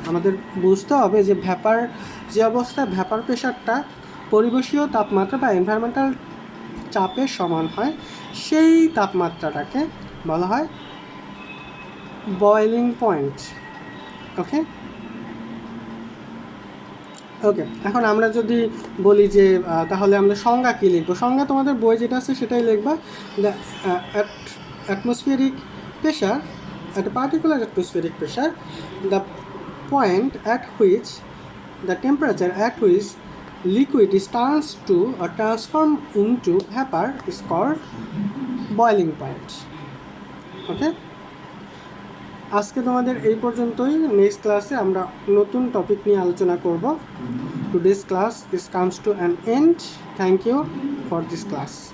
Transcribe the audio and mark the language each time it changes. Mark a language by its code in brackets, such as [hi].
[bn] আমাদের বুঝতে হবে যে ভ্যাপার যে অবস্থায় ভ্যাপার প্রেশারটা পরিবেশীয় তাপমাত্রা বা এনভায়রনমেন্টাল চাপের সমান হয়, সেই তাপমাত্রাটাকে বলা হয় বয়েলিং পয়েন্ট। ওকে, এখন আমরা যদি বলি যে তাহলে আমরা সংজ্ঞা কী লিখবো, সংজ্ঞা তোমাদের বই যেটা আছে সেটাই লিখবা। [en] The atmospheric pressure, at a particular atmospheric pressure, the point at which the temperature at which liquid is turns to or transformed into vapor is called boiling point. [bn] ওকে, আজকে তোমাদের এই পর্যন্তই। নেক্সট ক্লাসে আমরা নতুন টপিক নিয়ে আলোচনা করব। [en] Today's class comes to an end. Thank you for this class.